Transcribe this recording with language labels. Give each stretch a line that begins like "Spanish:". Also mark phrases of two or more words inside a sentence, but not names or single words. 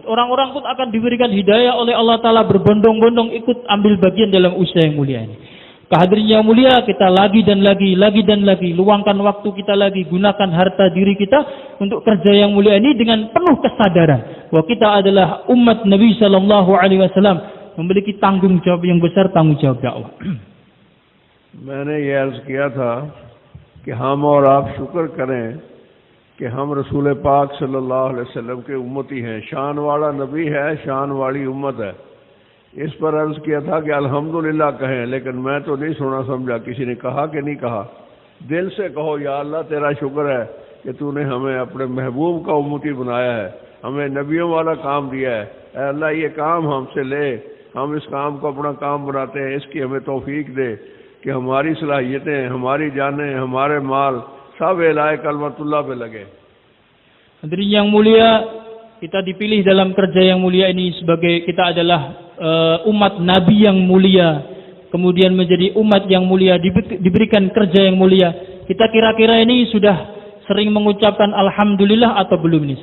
Indonesian: Orang-orang pun akan diberikan hidayah oleh Allah Ta'ala, berbondong-bondong ikut ambil bagian dalam usaha yang mulia ini. Hadirin yang mulia, kita lagi dan lagi, luangkan waktu kita lagi, gunakan harta diri kita untuk kerja yang mulia ini dengan penuh kesadaran bahwa kita adalah umat Nabi
Arabic: صلى الله عليه وسلم,
Indonesian: memiliki tanggung jawab yang besar, tanggung jawab dakwah.
Hindi: मैंने ये अर्ज किया था कि हम और आप शुक्र करें कि हम रसूल पाक
Arabic: صلى الله عليه وسلم
Hindi: के उम्मती हैं। शान वाला नबी है, शान वाली उम्मत है। इस पर अर्ज किया था कि अल्हम्दुलिल्लाह कहें, लेकिन मैं तो नहीं सुना समझा किसी ने कहा कि नहीं कहा। दिल से कहो, या अल्लाह तेरा शुक्र है कि तूने हमें अपने महबूब का उम्मती बनाया है, हमें नबियों वाला काम दिया है। ऐ अल्लाह, ये काम हमसे ले, हम इस काम को अपना काम बनाते हैं, इसकी हमें तौफीक दे कि हमारी सलाहियतें, हमारी जानें, हमारे माल सब
Arabic: إعلاء كلمة الله
Hindi: पे लगे।
Indonesian: Hadirin yang mulia, kita dipilih dalam kerja yang mulia ini sebagai kita adalah umat Nabi yang mulia, kemudian menjadi umat yang mulia, diberikan kerja yang mulia. Kita kira-kira ini sudah sering mengucapkan alhamdulillah atau belum nih?